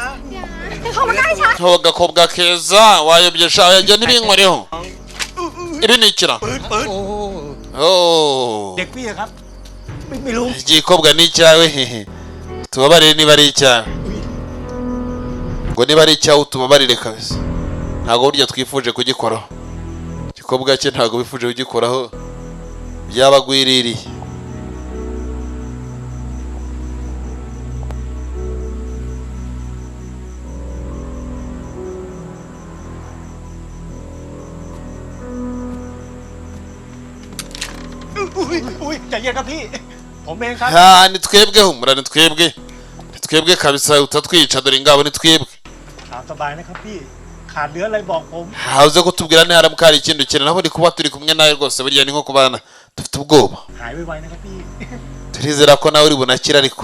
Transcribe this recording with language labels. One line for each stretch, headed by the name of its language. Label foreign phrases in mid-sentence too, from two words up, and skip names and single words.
Thai: เข้ามาใกล้ฉัน
Kinyarwanda: โธ่ agakobwa keza wayobye shaho yanjye ntibinkoreho ibi ni ikira โอ้
Thai: เด็กพี่ครับ ไม่รู้
Kinyarwanda: igikobwa ni icyawe tubabarire niba ari icyawe ngo niba ari icyawe tubabarire kabisa ntabwo burya twifuje kugikoraho igikobwa cye ntabwo bifuje kugikoraho byabagwiririye
Thai: อุ้ยใจเย็นครับพี่ผมเองครับ
Kinyarwanda: ni twebwe humura ni twebwe kabisa utatwica dore ingabo ni twebwe
Thai: ถามสบายนะครับพี่ขาดเหลืออะไรบอกผม
Kinyarwanda: hauze kutubwira ntiharamuka hari ikindi kintu naho ndi kuba turi kumwe nawe rwose burya ni nko kubana dufite ubwoba
Thai: หายไวๆนะครับพี่
Kinyarwanda: turizera ko nawe uri bunakire ariko